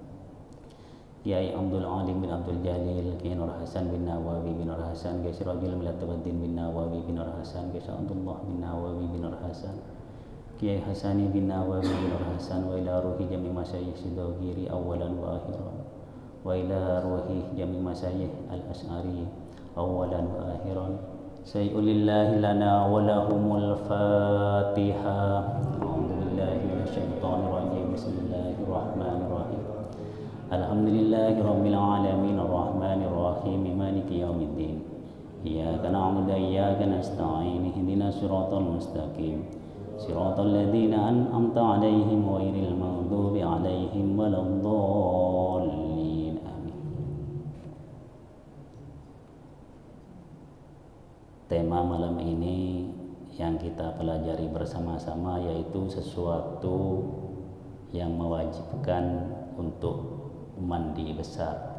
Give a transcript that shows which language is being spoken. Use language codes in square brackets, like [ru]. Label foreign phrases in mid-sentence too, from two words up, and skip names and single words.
[ar] كياي عبد العليم بن عبد الجليل كياي نور حسن بن نواوي بن نور حسن كياي سراج الملة والدين بن نواوي بن نور حسن كياي عبد الله بن نواوي بن نور حسن كياي حساني بن نواوي بن نور حسن، وإلى روح جميع مشايخ سيدوكيري أولا وآخرا، وإلى روح جميع مشايخ الأشعري أولا وآخرا. شيء لله لنا ولهم الفاتحة. أعوذ بالله من الشيطان الرجيم. بسم الله الرحمن الرحيم. الحمد لله رب العالمين الرحمن الرحيم مالك يوم الدين. إياك نعبد وإياك نستعين. اهدنا الصراط المستقيم. صراط الذين أنعمت عليهم غير المغضوب عليهم ولا الضالين. Amin. [id] Tema malam ini yang kita pelajari bersama-sama yaitu sesuatu yang mewajibkan untuk mandi besar.